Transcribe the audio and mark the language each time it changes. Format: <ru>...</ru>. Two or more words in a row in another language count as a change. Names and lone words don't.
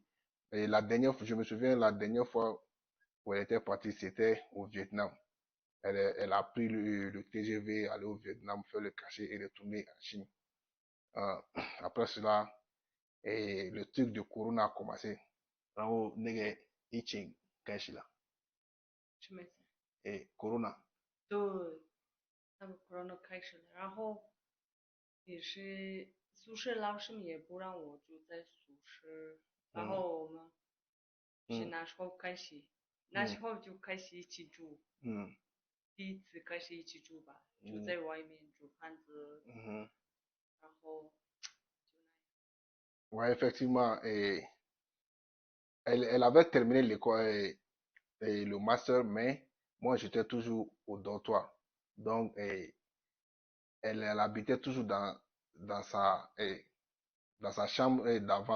<fr>Et la dernière fois, je me souviens, la dernière fois où elle était partie, c'était au Vietnam. Elle a pris le TGV, aller au Vietnam, faire le cachet et retourner en Chine. Euh, après cela, le truc de Corona a commencé.</fr> <zh>然后那个疫情开始了，什么意思？ Corona，对，那个 corona 开始了，然后也是宿舍老师们也不让我住在宿舍，然嗯后我们是嗯那时候开始，那时候就开始一起住，嗯第一次开始一起住吧，住嗯在外面煮饭子，嗯，然后</zh> <fr>ouais, effectivement, elle avait terminé l'école, le master, mais moi j'étais toujours au dortoir. Donc, elle habitait toujours dans dans sa chambre d'avant.</fr>